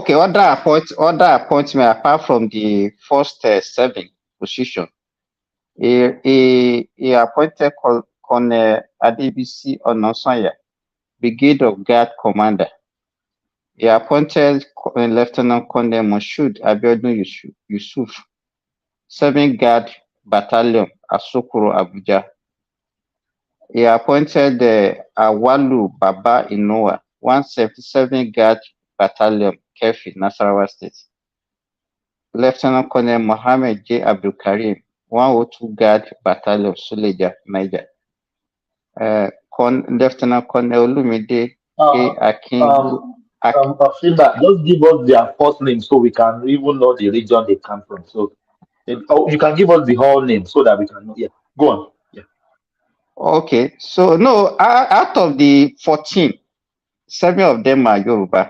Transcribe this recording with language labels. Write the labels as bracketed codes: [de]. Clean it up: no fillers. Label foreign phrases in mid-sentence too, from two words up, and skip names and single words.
[en] Okay, other appointment apart from the first 7 position. He appointed Colonel Adebisi Onosanya, Brigade of Guard Commander. He appointed Lieutenant Colonel Moshood Abiodun Yusuf, 7 Guard Battalion, Asokoro, Abuja. He appointed Awalu Baba Inoa, 177 Guard Battalion, Kefi, Nasarawa State. Lieutenant Colonel Mohammed J. Abdul Karim, 102 Guard Battalion, Suleja, Niger. Lieutenant Colonel Olumide A. Akin. Simba, just give us their first name so we can even know the region they come from. So, you can give us the whole name so that we can know. Yeah, go on. Yeah. Okay, so no, out of the 14, 7 of them are Yoruba.